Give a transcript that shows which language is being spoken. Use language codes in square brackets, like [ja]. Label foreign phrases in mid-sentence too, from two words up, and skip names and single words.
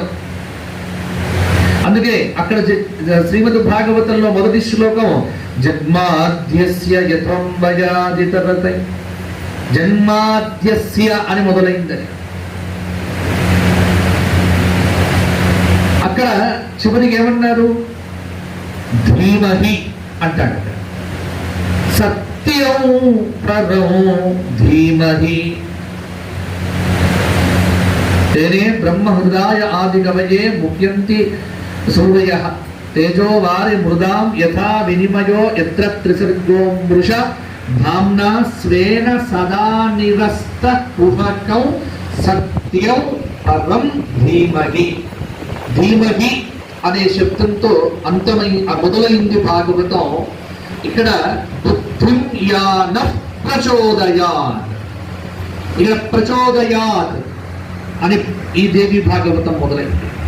[te] అందుకే అక్కడ శ్రీమద్ భాగవతంలో మొదటి శ్లోకం [sa] జన్మాద్యస్య యత్రంబయాదితరతై, [te] జన్మాద్యస్య అని మొదలైందని. అక్కడ చివరికి ఏమన్నారు? [sa] ధీమహి అంటాడు. సత్యం పరం ధీమహి तेने ब्रह्म हृदय आदि कवये मुह्यन्ति सूरयः तेजो वारि मृदां यथा विनिमयो यत्र त्रिसर्गो मृषा धाम्ना स्वेन सदा निरस्त कुहकं సత్యం పరం ధీమహి. [te] ధీమహి అనే శబ్దంతో మొదలైంది భాగవతం. ఇక్కడ [sa] బుద్ధిం యాన ప్రచోదయాత్, [te] ఇక్కడ ప్రచోదయాత్ అని ఈ దేవి భాగవతం మొదలైంది.